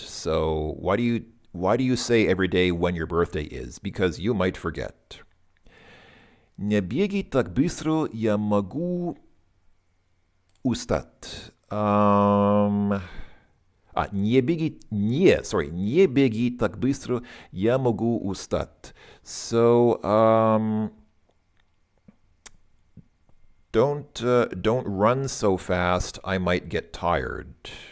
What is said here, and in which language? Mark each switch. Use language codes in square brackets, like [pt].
[en] So why do you say every day when your birthday is? Because you might forget. [ru] Не бегай так быстро, я могу устать. Не бегай так быстро, я могу устать. [en] So, don't run so fast, I might get tired.